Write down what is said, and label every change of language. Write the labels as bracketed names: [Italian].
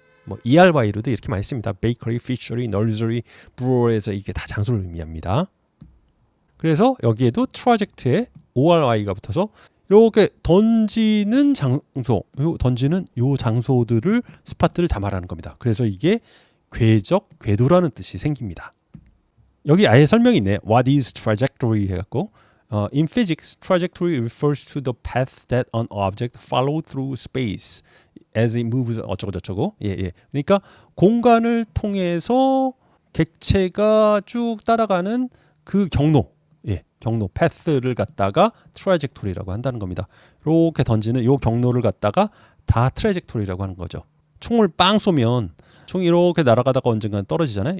[Korean] 뭐 ERY로도 이렇게 많이 씁니다. bakery, fishery, nursery, brewer에서 이게 다 장소를 의미합니다. 그래서 여기에도 트라젝트에 ORI가 붙어서 이렇게 던지는 장소, 던지는 요 장소들을 스팟들을 다 말하는 겁니다. 그래서 이게 궤적, 궤도라는 뜻이 생깁니다. 여기 아예 설명이 있네. [English] What is trajectory [Korean] 해갖고 [English] in physics, trajectory refers to the path that an object follows through space as it moves [Korean] 어쩌고 저쩌고. 예. 그러니까 공간을 통해서 객체가 쭉 따라가는 그 경로. 예, 경로, 패스를 갖다가 트라젝토리라고 한다는 겁니다. 이렇게 던지는 이 경로를 갖다가 다 트라젝토리라고 하는 거죠. 총을 빵 쏘면 총이 이렇게 날아가다가 언젠가는 떨어지잖아요.